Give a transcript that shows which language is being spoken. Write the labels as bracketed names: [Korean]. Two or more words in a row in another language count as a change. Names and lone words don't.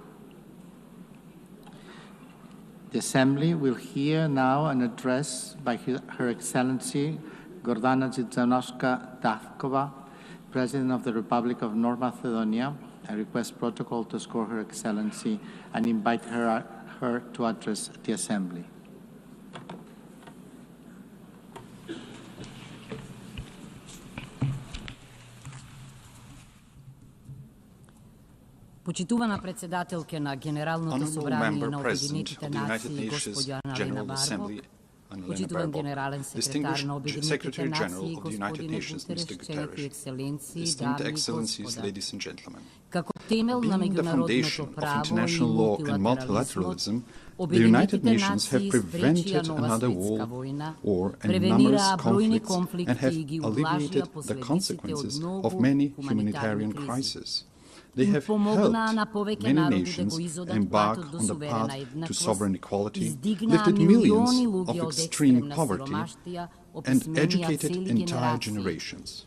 [English] The Assembly will hear now an address by Her Excellency Gordana Dzizhanovska-Davkova, President of the Republic of North Macedonia. I request protocol to escort Her Excellency and invite her to address the Assembly. [Macedonian] Почитувана председателкина Генералното собрание на Обединетите нации госпоѓа Аналина Барбо, почитуван генерален секретар на Обединетите нации господин Гутереш, Челики екселенции, дами и господа. Како темел на меѓународното право и мултилатерализм, [English] United Nations have prevented another war and numerous conflicts and have alleviated the consequences of many humanitarian crises. They have helped many nations embark on the path to sovereign equality, lifted millions of extreme poverty, and educated entire generations.